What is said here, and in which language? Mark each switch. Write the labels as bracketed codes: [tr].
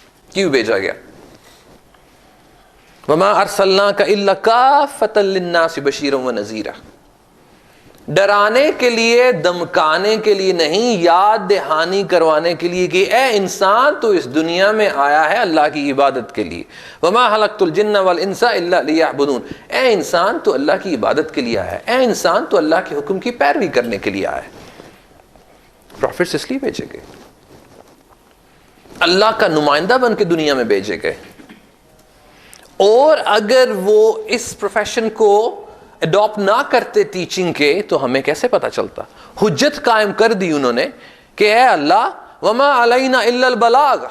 [ur] کیوں بھیجا گیا؟ [ar] وما ارسلناک الا کافۃ للناس بشیرا ونذیرا. [ur] ڈرانے کے لیے، دمکانے کے لیے نہیں، یاد دہانی کروانے کے لیے کہ اے انسان تو اس دنیا میں آیا ہے اللہ کی عبادت کے لیے. [ar] وما خلقت الجن والانس الا لیعبدون. [ur] اے انسان تو اللہ کی عبادت کے لیے آیا ہے، اے انسان تو اللہ کے حکم کی پیروی کرنے کے لیے آیا ہے. پروفٹس اس لیے بھیجے گئے، اللہ کا نمائندہ بن کے دنیا میں بھیجے گئے. اور اگر وہ اس پروفیشن کو اڈاپٹ نہ کرتے ٹیچنگ کے تو ہمیں کیسے پتا چلتا؟ حجت قائم کر دی انہوں نے کہ اے اللہ [ar] وما علینا الا البلاغ.